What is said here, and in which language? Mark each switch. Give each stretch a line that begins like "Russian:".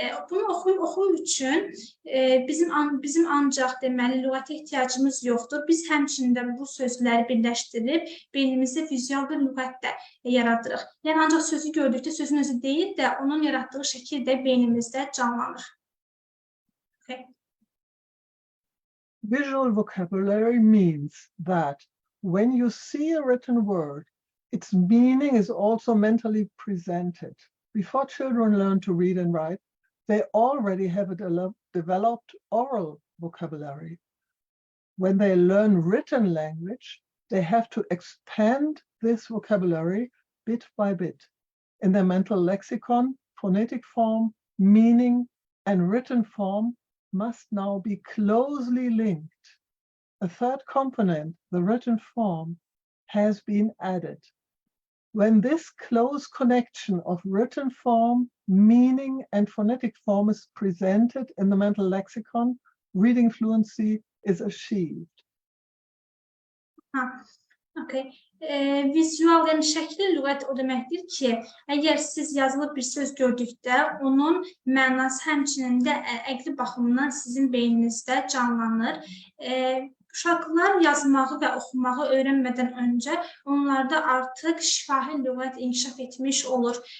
Azerbaijani: Bunu oxu üçün bizim ancaq deməli lüğətə ehtiyacımız yoxdur. Biz həmçində bu sözləri birləşdirib beynimizdə vizual bir lüğət də yaradırıq. Yəni ancaq sözü gördükdə sözün özü deyil də onun yaratdığı şəkil də beynimizdə canlanır.
English: Okay. Visual vocabulary means that when you see a written word, its meaning is also mentally presented. Before children learn to read and write, they already have a developed oral vocabulary. When they learn written language, they have to expand this vocabulary bit by bit. In their mental lexicon, phonetic form, meaning, and written form must now be closely linked. A third component, the written form, has been added. When this close connection of written form, meaning, and phonetic form is presented in the mental lexicon, reading fluency is achieved. Okay.
Azerbaijani: Vizual, yəni şəkli lüğət o deməkdir ki, əgər siz yazılı bir söz gördükdə, onun mənası həmçinin də əqli baxımından sizin beyninizdə canlanır. Uşaqlar yazmağı və oxumağı öyrənmədən öncə onlarda artıq şifahi lüğət inkişaf etmiş olur.